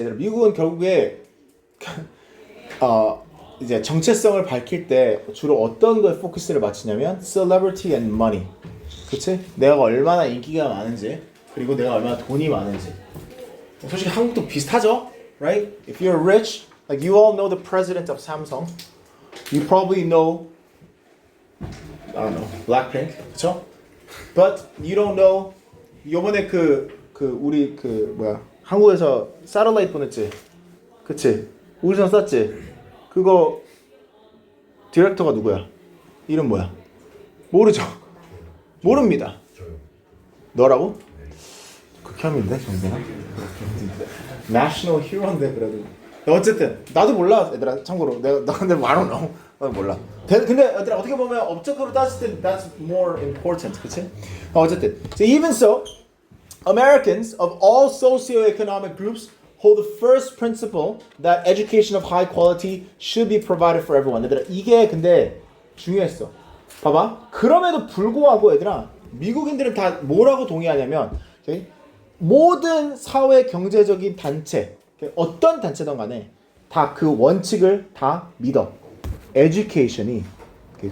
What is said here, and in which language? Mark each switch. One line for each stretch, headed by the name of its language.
Korean: 미국은 결국에 이제 정체성을 밝힐 때 주로 어떤 거에 포커스를 맞추냐면
English: celebrity and money.
Korean: 그치? 내가 얼마나 인기가 많은지 그리고 내가 얼마나 돈이 많은지. 솔직히 한국도 비슷하죠?
English: Right? If you're rich, like you all know the president of Samsung. You probably know, I don't know, Blackpink.
Korean: 그쵸?
English: But you don't know,
Korean: 요번에 우리 한국에서 satellite 보냈지? 그치? 우주선 쐈지? 그거 디렉터가 누구야? 이름 뭐야? 모르죠? 모릅니다. 저요. 너라고? 극혐인데 정도나? National Hero인데 그래도 어쨌든 나도 몰라 얘들아. 참고로 나 근데
English: I don't know.
Korean: 나도 몰라. 근데 얘들아 어떻게 보면 업적으로 따졌을 때
English: that's more important.
Korean: 그치? 어쨌든
English: so even so Americans of all socioeconomic groups hold the first principle that education of high quality should be provided for everyone.
Korean: 얘들아 이게 근데 중요했어. 봐봐. 그럼에도 불구하고 얘들아 미국인들은 다 뭐라고 동의하냐면 okay? 모든 사회 경제적인 단체 okay? 어떤 단체든 간에 다 그 원칙을 다 믿어. education이 okay?